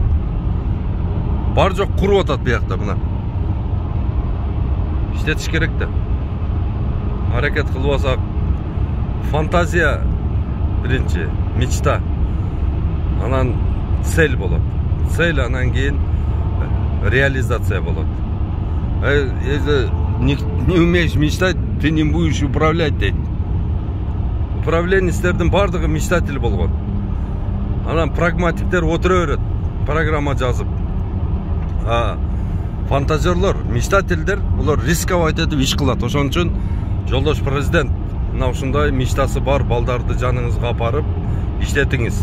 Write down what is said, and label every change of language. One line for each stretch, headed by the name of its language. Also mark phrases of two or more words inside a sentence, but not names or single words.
Kyrgyz: Бар жок куруп атат биякта мына. Иштетиш керек да. Аракет кылбасак, фантазия биринчи, мечта. Анан цель болот. Цель анан кийин реализация болот.
Russian: Если не умеешь мечтать, ты не будешь управлять дейт.
Kyrgyz: Управленецтердин бардыгы мечтатель болгон. Анан прагматиктер отура берет, программа жазып. Фантазерлор, мечтательдер, улар рисковать этип иш кылат. Ошон үчүн жолдош президент мына ушундай мечтасы бар балдарды жаныңызга апарып иштетиңиз.